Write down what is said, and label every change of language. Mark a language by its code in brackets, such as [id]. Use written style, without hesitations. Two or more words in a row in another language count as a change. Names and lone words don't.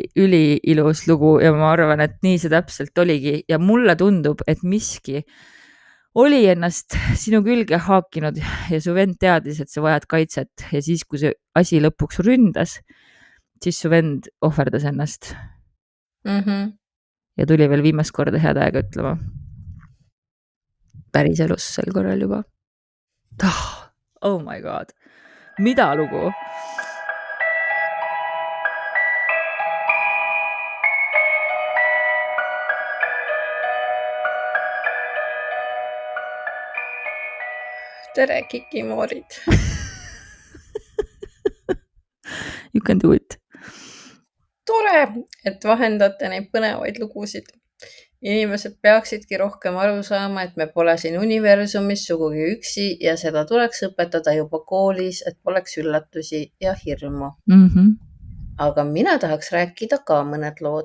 [et] Üli ilus lugu ja ma arvan, et nii see täpselt oligi ja mulle tundub, et miski oli ennast sinu külge haakinud ja su vend teadis, et sa vajad kaitset ja siis, kui see asi lõpuks ründas, siis su vend ohverdas ennast. Ja tuli veel viimast korda head aega ütlema. Päris elus sel korral juba. [en] Oh my god. [et] Mida lugu? Tere, kikimoorid. [en] You can do it. [et] Tore, et vahendate neid põnevaid lugusid. Inimesed peaksidki rohkem aru saama, et me pole siin universumis sugugi üksi ja seda tuleks õpetada juba koolis, et poleks üllatusi ja hirmu. Aga mina tahaks rääkida ka mõned lood.